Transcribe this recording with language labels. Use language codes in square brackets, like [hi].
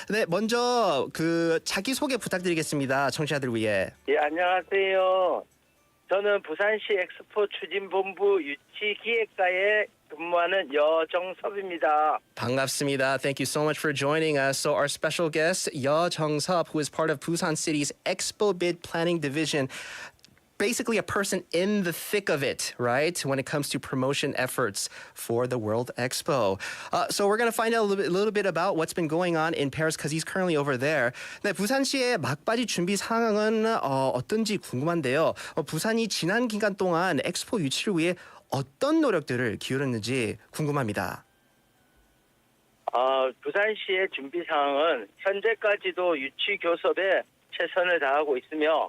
[ko] 네, 먼저 그 자기 소개 부탁드리겠습니다. 청취자들 위해. 예, 안녕하세요. 저는 부산시 엑스포추진본부 유치기획과에 근무하는 여정섭입니다. 반갑습니다. [en] Thank you so much for joining us. So our special guest, 여정섭, who is part of Busan City's Expo Bid Planning Division. Basically a person in the thick of it, right? When it comes to promotion efforts for the World Expo. So we're going to find out a little bit about what's been going on in Paris because he's currently over there. [ko] 네, 부산시의 막바지 준비 상황은 어떤지 궁금한데요. 부산이 지난 기간 동안 엑스포 유치를 위해 어떤 노력들을 기울였는지 궁금합니다. 부산시의 준비 상황은 현재까지도 유치 교섭에 최선을 다하고 있으며